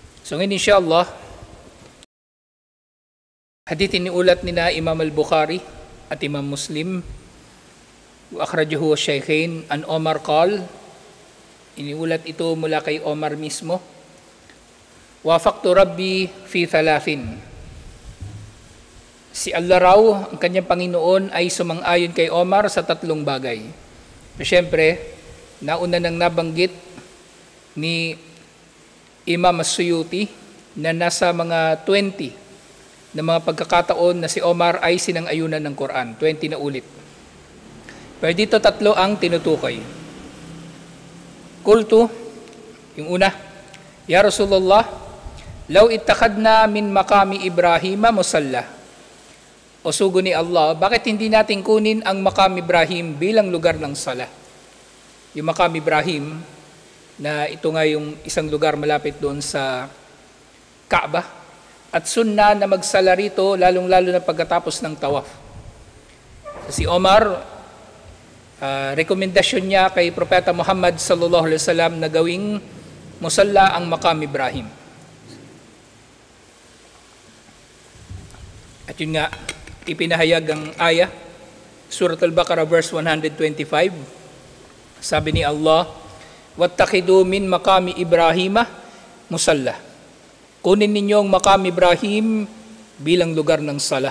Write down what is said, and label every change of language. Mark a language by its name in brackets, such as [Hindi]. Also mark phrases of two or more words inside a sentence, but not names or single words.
[Filipino] So ngayon inshallah, hadith iniulat ni na Imam al-Bukhari at Imam Muslim, [Arabic] وأخرجه الشيخان عن عمر قال, [Filipino] iniulat ito mula kay Omar mismo, [Arabic] وافقت ربي في ثلاث. [Filipino] Si Allah raw, ang kanyang Panginoon, ay sumang-ayon kay Omar sa tatlong bagay. Siyempre, nauna nang nabanggit ni Imam As-Suyuti na nasa mga 20 na mga pagkakataon na si Omar ay sinang-ayunan ng Quran, 20 na ulit. Pero dito tatlo ang tinutukoy. Kultu, yung una, [Arabic] يا رسول الله لو اتخذنا من مقام إبراهيم مصلى. [Filipino] O sugo ni Allah, bakit hindi natin kunin ang maqam Ibrahim bilang lugar ng sala? Yung maqam Ibrahim, na ito nga yung isang lugar malapit doon sa Kaaba, at sunna na magsala rito, lalong-lalo na pagkatapos ng tawaf. Si Omar, rekomendasyon niya kay Propeta Muhammad [Arabic] صلى الله عليه وسلم [Filipino] na gawing musalla ang maqam Ibrahim. At yun nga, ipinahayag ang ayah, Surah Al-Baqarah verse 125. Sabi ni Allah, [Arabic] "واتخذوا من مقام إبراهيم مصلى." [Filipino] Kunin ninyo ang maqam Ibrahim bilang lugar ng sala.